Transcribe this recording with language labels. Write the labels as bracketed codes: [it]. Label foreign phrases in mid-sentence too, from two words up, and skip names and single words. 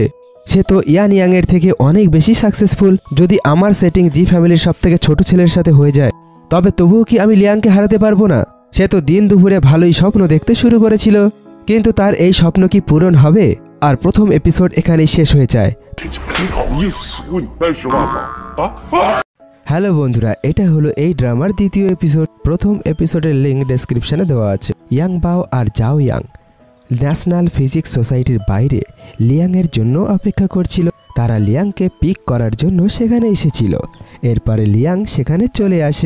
[bn] সে তো ইয়ান ইয়াংয়ের থেকে অনেক বেশি সাকসেসফুল। যদি আমার সেটিং জি ফ্যামিলির সব থেকে ছোট ছেলের সাথে হয়ে যায় তবে তবুও কি আমি লিয়াংকে হারাতে পারবো না? সে তো দিন দুপুরে ভালোই স্বপ্ন দেখতে শুরু করেছিল, কিন্তু তার এই স্বপ্ন কি পূরণ হবে? আর প্রথম এপিসোড এখানেই শেষ হয়ে যায়। [zh] 你好意思问你干什么啊？ [bn] হ্যালো বন্ধুরা, এটা হলো এই ড্রামার দ্বিতীয় এপিসোড। প্রথম এপিসোডের লিঙ্ক ডেসক্রিপশনে দেওয়া আছে। ইয়াং বাও আর জাও ইয়াং ন্যাশনাল ফিজিক্স সোসাইটির বাইরে লিয়াংয়ের জন্য অপেক্ষা করছিল। তারা লিয়াংকে পিক করার জন্য সেখানে এসেছিল। এরপরে লিয়াং সেখানে চলে আসে।